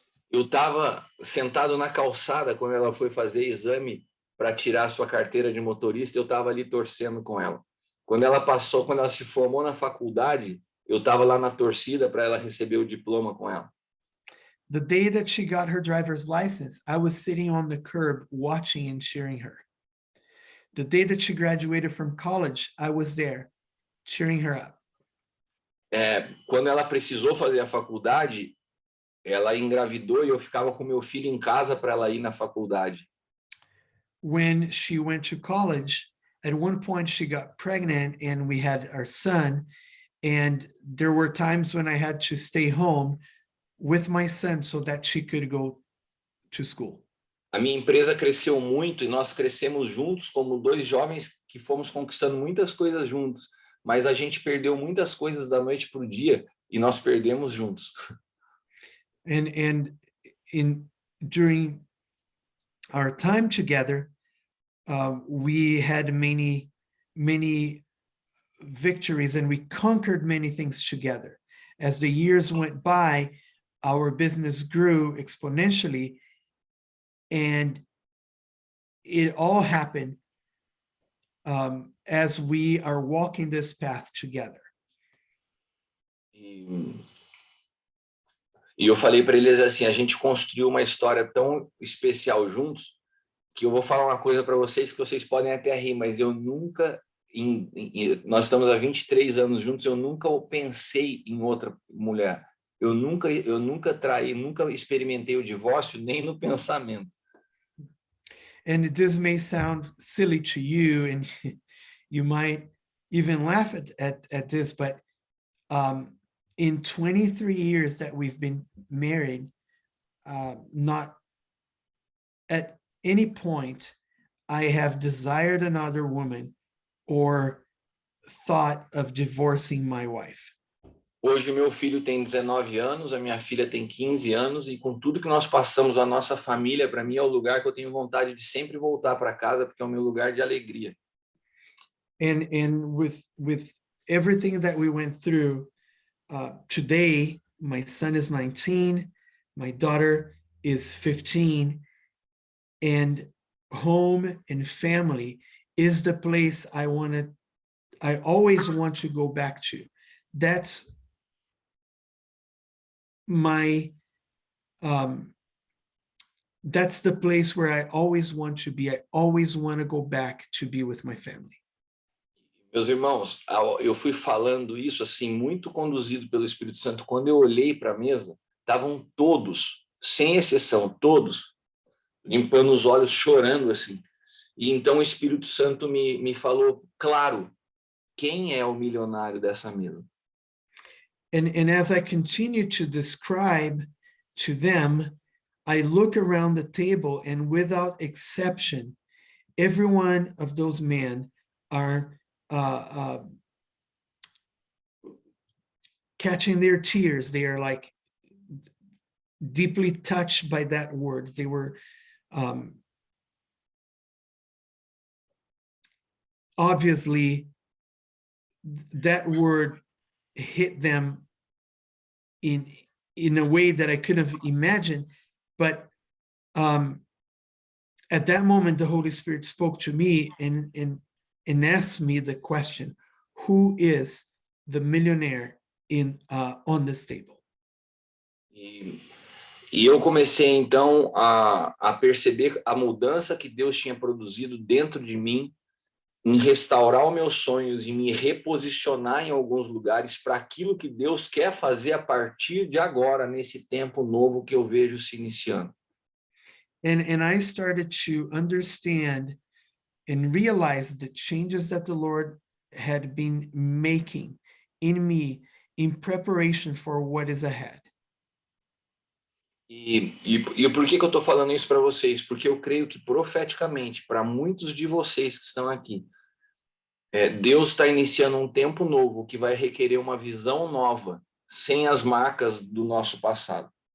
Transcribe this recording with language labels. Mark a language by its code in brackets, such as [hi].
[pt] Eu estava sentado na calçada quando ela foi fazer exame para tirar sua carteira de motorista, eu estava ali torcendo com ela. Quando ela se formou na faculdade, eu estava lá na torcida para ela receber o diploma com ela. [en] The day that she got her driver's license, I was sitting on the curb watching and cheering her. The day that she graduated from college, I was there cheering her up. [pt] Quando ela precisou fazer a faculdade, ela engravidou e eu ficava com meu filho em casa para ela ir na faculdade. [en] When she went to college, at one point she got pregnant and we had our son, and there were times when I had to stay home with my son so that she could go to school. [pt] A minha empresa cresceu muito e nós crescemos juntos como dois jovens que fomos conquistando muitas coisas juntos, mas a gente perdeu muitas coisas da noite para o dia e nós perdemos juntos. [en] And during our time together, we had many victories and we conquered many things together. As the years went by, our business grew exponentially, and it all happened as we are walking this path together. [pt] E eu falei para eles assim, a gente construiu uma história tão especial juntos, que eu vou falar uma coisa para vocês que vocês podem até rir, mas eu nunca, nós estamos há 23 anos juntos, eu nunca pensei em outra mulher. Eu nunca traí, nunca experimentei o divórcio, nem no pensamento. [en] And this may sound silly to you, and you might even laugh at this, but in 23 years that we've been married, not at any point I have desired another woman or thought of divorcing my wife. [pt] Hoje meu filho tem 19 anos, a minha filha tem 15 anos, e com tudo que nós passamos, a nossa família, para mim, é o lugar que eu tenho vontade de sempre voltar para casa, porque é o meu lugar de alegria. [en] And with everything that we went through, today, my son is 19, my daughter is 15, and home and family is the place I always want to go back to. That's my that's the place where I always want to be. I always want to go back to be with my family. [pt] Meus irmãos, eu fui falando isso assim, muito conduzido pelo Espírito Santo. Quando eu olhei para a mesa, estavam todos, sem exceção, todos, limpando os olhos, chorando assim. E então o Espírito Santo me falou, claro, quem é o milionário dessa mesa? [en] And as I continue to describe to them, I look around the table, and without exception, every one of those men are catching their tears. They are like deeply touched by that word. They were obviously that word hit them in a way that I couldn't have imagined. But at that moment, the Holy Spirit spoke to me and asked me the question, who is the millionaire on this table? [pt] E eu comecei então a perceber a mudança que Deus tinha produzido dentro de mim, em restaurar os meus sonhos e me reposicionar em alguns lugares para aquilo que Deus quer fazer a partir de agora, nesse tempo novo que eu vejo se iniciando. [en] And I started to understand and realize the changes that the Lord had been making in me in preparation for what is ahead. [pt] E por que eu estou falando isso para vocês? Porque eu creio que profeticamente, para muitos de vocês que estão aqui, Deus está iniciando um tempo novo que vai requerer uma visão nova, sem as marcas do nosso passado.